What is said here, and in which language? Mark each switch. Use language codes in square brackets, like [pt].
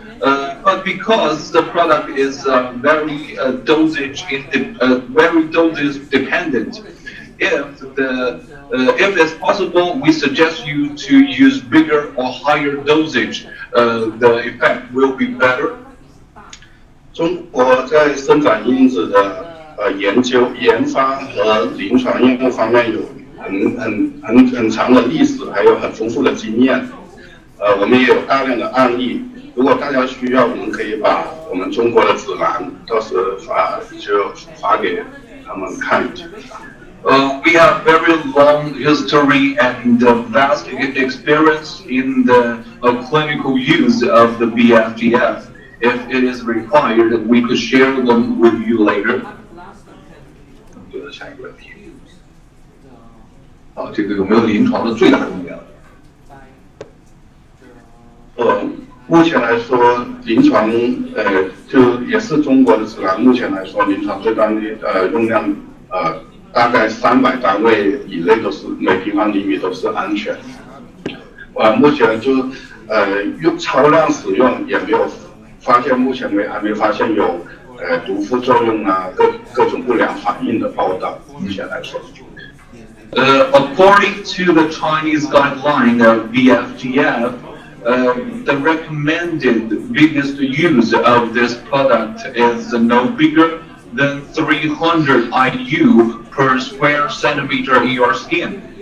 [en] But because the product is very dosage dependent, if it's possible, we suggest you to use bigger or higher dosage. The effect will be better. [zh] 中国在生长因子的研发和临床应用方面有很长的历史，还有很丰富的经验。我们也有大量的案例。如果大家需要，我们可以把我们中国的指南到时发给他们看一下。 [en] We have very long history and vast experience in the clinical use of the BFGF. If it is required, we could share them with you later. [zh] 下一个问题。这个有没有临床的最大用量？目前来说，临床就也是中国的指南。目前来说，临床最大的用量大概300单位以内都是每平方厘米都是安全。目前就用超量使用也没有发现，目前还没发现有毒副作用啊各种不良反应的报道。目前来说。 [en] According to the Chinese guideline of BFGF, the recommended biggest use of this product is no bigger than 300 IU per square centimeter in your skin.